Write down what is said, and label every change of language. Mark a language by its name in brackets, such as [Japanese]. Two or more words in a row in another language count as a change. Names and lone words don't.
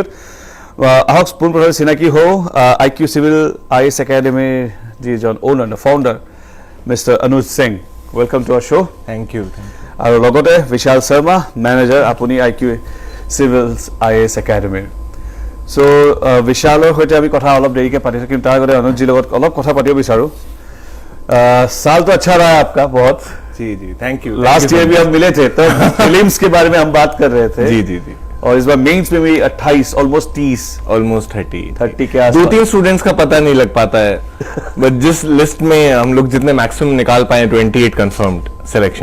[Assamese] আহক পোনপ্ৰথমে চিনাকি হওঁ IQ Civil IAS Academy যিজন [English] owner, founder mister [Assamese] অনুজ সিং। [English] welcome to our show'. thank you. [Assamese] আৰু লগতে বিশাল শৰ্মা, মেনেজাৰ, আপুনি IQ Civils IAS Academy। চ' বিশালৰ সৈতে আমি কথা অলপ দেৰিকৈ পাতিছোঁ, কিন্তু তাৰ আগতে অনুজজিৰ লগত অলপ কথা পাতিব বিচাৰোঁ। [Hindi] साल तो अच्छा रहा है आपका बहुत। जी जी, [English] thank you. last year [Hindi] भी हम मिले थे तो फिल्म्स के बारे में हम बात कर रहे थे। जी जी जी। और इस बार मेंस में भी 28 ऑलमोस्ट 30 के आसपास। 2-3 स्टूडेंट्स का पता नहीं लग पाता है बट जिस लिस्ट में हम लोग जितने मैक्सिमम निकाल पाए 28 [English] confirmed selection.